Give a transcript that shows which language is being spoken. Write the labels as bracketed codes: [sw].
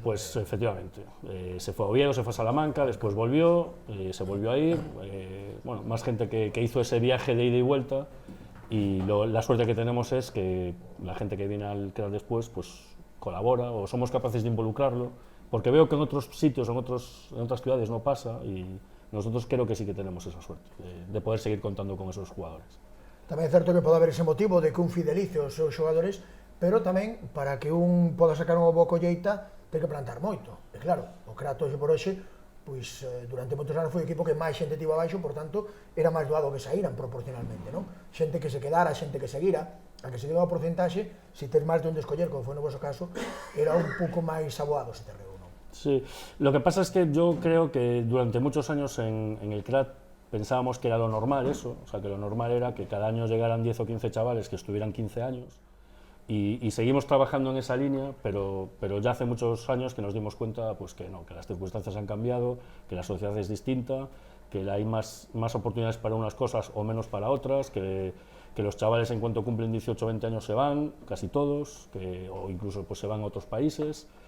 [es] Pues efectivamente, se fue a Oviedo, se fue a Salamanca, después volvió, se volvió a ir, bueno, más gente que hizo ese viaje de ida y vuelta, y la suerte que tenemos es que la gente que viene al CRAT después pues colabora o somos capaces de involucrarlo, porque veo que en otros sitios, en otras ciudades no pasa, y nosotros creo que sí que tenemos esa suerte de poder seguir contando con esos jugadores. [gl] Tamén é certo que pode haber ese motivo de que un fidelice os seus xogadores, pero tamén para que un poda sacar unha boa colleita ten que plantar moito. E claro, o CRAT hoxe por hoxe, pois durante moitos anos foi o equipo que máis xente tivo abaixo, por tanto, era máis doado que saíran proporcionalmente, non? Xente que se quedara, xente que seguira, a que se deu a porcentaxe, se tes máis de un de escoller, como foi no vosso caso, era un pouco máis aboado ese terreo, non? [es] Sí, lo que pasa es que yo creo que durante muchos años en el CRAT pensábamos que era lo normal eso, o sea, que lo normal era que cada año llegaran 10 o 15 chavales que estuvieran 15 años, y seguimos trabajando en esa línea, pero ya hace muchos años que nos dimos cuenta pues que no, que las circunstancias han cambiado, que la sociedad es distinta, que hay más oportunidades para unas cosas o menos para otras, que los chavales en cuanto cumplen 18 o 20 años se van, casi todos, o incluso pues se van a otros países.